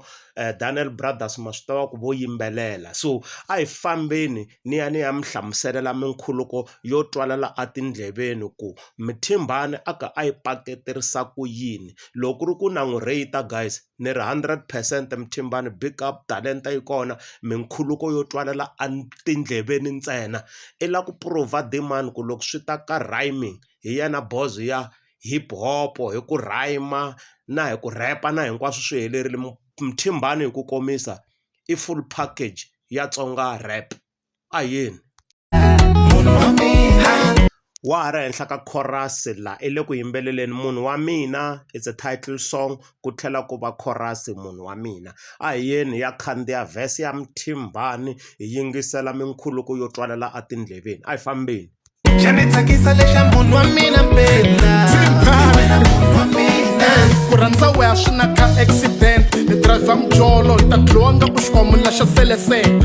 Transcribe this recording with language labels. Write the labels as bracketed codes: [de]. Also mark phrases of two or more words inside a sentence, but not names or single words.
[ts] Daniel Brothers ma swi tiva ku vo yimbelela, so a hi fambeni ni ya mi hlamuselela minkhuluko yo twalela etindleveni ku Mthimbani a ka a yi paketerisa ku yini. Loko ku ri ku na n'wi rate guys, ni ri 100% Mthimbani [en] big up, [ts] talenta yi kona, minkhuluko yo twalela etindleveni ntsena. I la ku prova demand ku loko swi ta ka rhyming hi yena boss ya hip hop, hi ku rhyme na hi ku rapa na hinkwaswo swi helerile. Mthimbani hi ku komisa i [en] full package [ts] ya Tsonga rap. A yini munhu wa mina wa ha ri henhla ka chorus la i le ku yimbeleleni munhu wa mina, [en] it's a title song, [ts] ku tlhela ku va chorus munhu wa mina. A hi yeni ya khandziya verse ya Mthimbani hi yingisela minkhuluko yo twalela etindleveni. A hi fambeni. xa ni tsakisa lexa munhu wa mina mpela munhu wa mina ku rhandza we a swi na ka accident ni driver mjolo hi ta dlowa nga ku xikwamula xa selese.